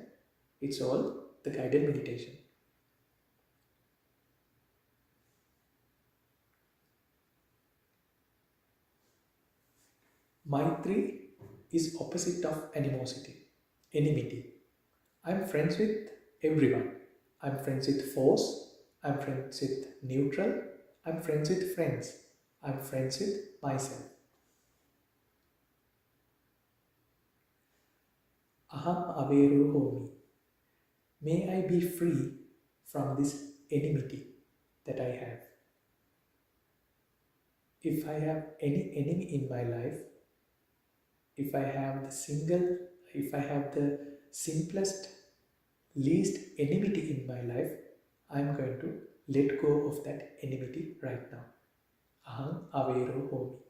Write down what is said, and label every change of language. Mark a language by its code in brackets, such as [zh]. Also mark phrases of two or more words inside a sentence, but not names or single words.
[en] It's all the guided meditation. Maitri is opposite of animosity, enmity. I'm friends with everyone. I'm friends with foes. I'm friends with neutral. I'm friends with friends. I'm friends with myself. [pi] Aham averu homi. [en] May I be free from this enmity that I have. If I have any enemy in my life, if I have the simplest, least enmity in my life, I'm going to let go of that enmity right now. [pi] Aham averu homi.